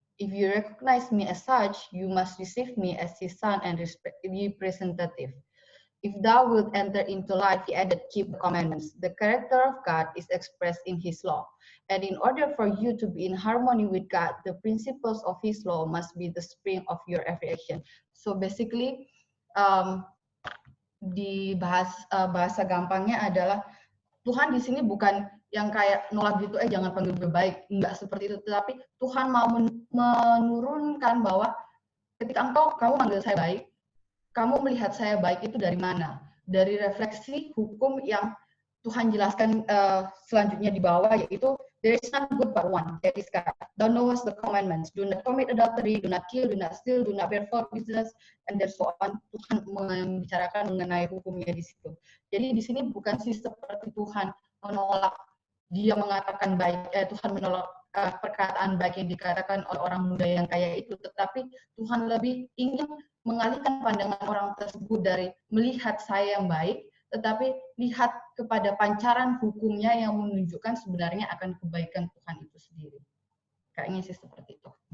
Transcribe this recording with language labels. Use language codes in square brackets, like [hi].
[en] If you recognize me as such, you must receive me as his son and representative. If thou wilt enter into life, he added, keep the commandments. The character of God is expressed in his law. And in order for you to be in harmony with God, the principles of his law must be the spring of your every action. So basically, [id] di bahasa gampangnya adalah Tuhan di sini bukan yang kayak nolak gitu, jangan panggil gue baik, enggak seperti itu, tetapi Tuhan mau menurunkan bahwa ketika kamu manggil saya baik, kamu melihat saya baik itu dari mana? Dari refleksi hukum yang Tuhan jelaskan selanjutnya di bawah, yaitu [en] there is none good but one, that is God. Thou knowest the commandments. Do not commit adultery, do not kill, do not steal, do not bear false witness, and so on. [id] Tuhan membicarakan mengenai hukumnya di situ. Jadi di sini bukan sih seperti Tuhan menolak, dia mengatakan baik, Tuhan menolak perkataan baik yang dikatakan oleh orang muda yang kaya itu, tetapi Tuhan lebih ingin mengalihkan pandangan orang tersebut dari melihat saya yang baik, tetapi lihat kepada pancaran hukumnya yang menunjukkan sebenarnya akan kebaikan Tuhan itu sendiri. Kayaknya sih seperti itu.